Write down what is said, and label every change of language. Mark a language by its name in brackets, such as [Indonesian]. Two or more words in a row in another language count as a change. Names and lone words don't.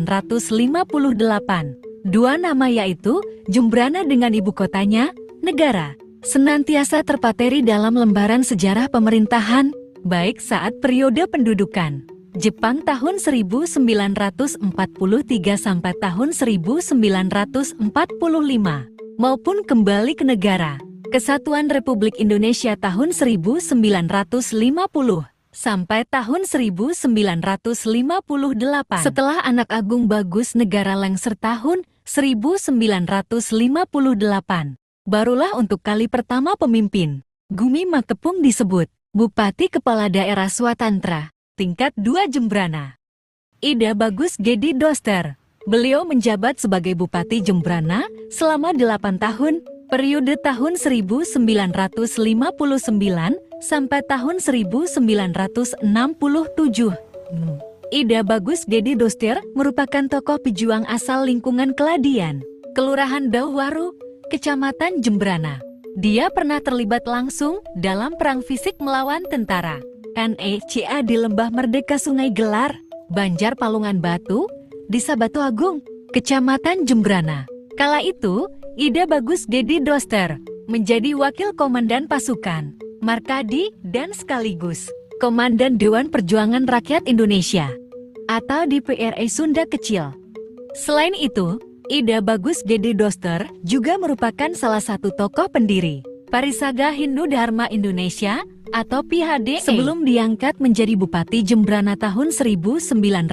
[Indonesian] Dua nama yaitu Jembrana dengan ibu kotanya, Negara, senantiasa terpateri dalam lembaran sejarah pemerintahan, baik saat periode pendudukan Jepang tahun 1943 sampai tahun 1945, maupun kembali ke negara Kesatuan Republik Indonesia tahun 1950 sampai tahun 1958. Setelah Anak Agung Bagus Negara lengser tahun 1958, barulah untuk kali pertama pemimpin Gumi Makepung disebut Bupati Kepala Daerah Swatantra tingkat 2 Jembrana. Ida Bagus Gedi Doster. Beliau menjabat sebagai Bupati Jembrana selama 8 tahun, periode tahun 1959 sampai tahun 1967. Ida Bagus Gedi Doster merupakan tokoh pejuang asal lingkungan Keladian, Kelurahan Dauwaru, Kecamatan Jembrana. Dia pernah terlibat langsung dalam perang fisik melawan tentara NECA di Lembah Merdeka Sungai Gelar, Banjar Palungan Batu, Desa Batu Agung, Kecamatan Jembrana. Kala itu, Ida Bagus Gedi Doster menjadi Wakil Komandan Pasukan Markadi dan sekaligus Komandan Dewan Perjuangan Rakyat Indonesia atau DPRI Sunda Kecil. Selain itu, Ida Bagus Gedi Doster juga merupakan salah satu tokoh pendiri Parisaga Hindu Dharma Indonesia atau PHDE sebelum diangkat menjadi Bupati Jembrana tahun 1959.